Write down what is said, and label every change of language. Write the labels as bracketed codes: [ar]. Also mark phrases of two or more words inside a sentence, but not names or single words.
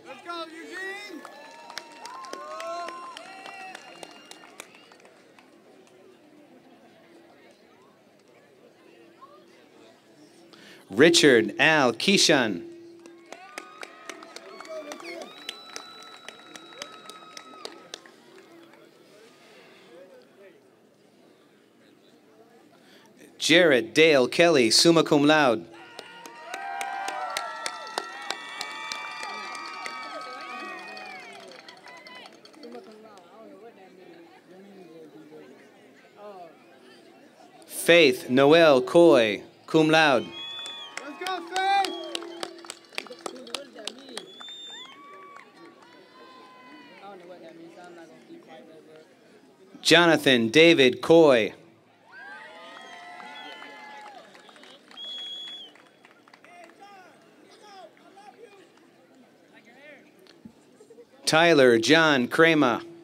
[en] Richard Al Keyshan. Jarrett Dale Kelly, [la] summa cum laude. [en] Faith Noel Coy, [la] cum laude. [en] Let's go, Faith! Jonathan David Coy. Tyler John Kramer.